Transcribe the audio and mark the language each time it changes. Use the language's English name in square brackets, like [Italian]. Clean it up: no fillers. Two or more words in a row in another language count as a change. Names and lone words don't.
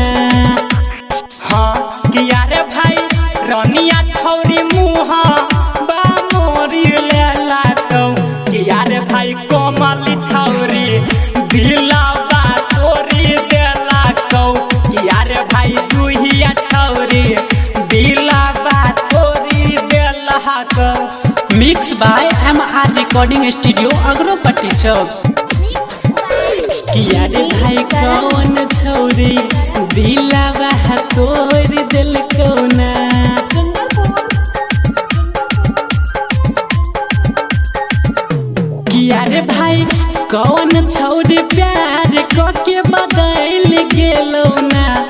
[Maithili] हाँ किया रे भाई रनिया छौरी मुहा बा मोरी लेला कौ। किया रे भाई कोमली छौरी दिलावा तोरी देला कौ। किया रे भाई जुहिया छौरी दिलावा तोरी देला कौ। [English] mix by MR recording studio अग्रोपट्टी चौक। [Maithili] किया रे भाई कौन छौरी दिलावा तोर दिल कौना। किया रे भाई कौन छौरी प्यार के बदल गेलौ ना।